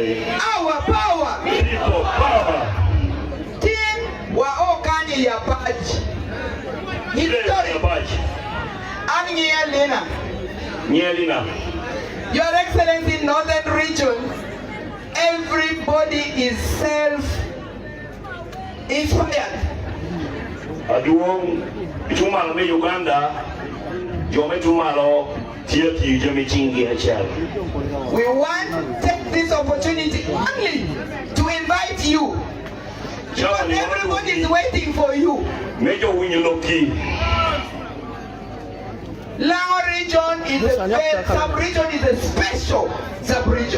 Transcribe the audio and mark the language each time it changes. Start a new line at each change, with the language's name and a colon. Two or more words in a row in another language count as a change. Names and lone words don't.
English: Our power. People power. Team Waokani Apac. History. And Nyelina. Your Excellency, in Northern Region, everybody is self-inspired.
Lango (Uganda): Aduong itumalo me Uganda, jome tumalo tieti jome chingi achal.
English: We want to take this opportunity only to invite you. Because everybody is waiting for you. Major Winyoki. Lango region is a sub-region is a special sub-region.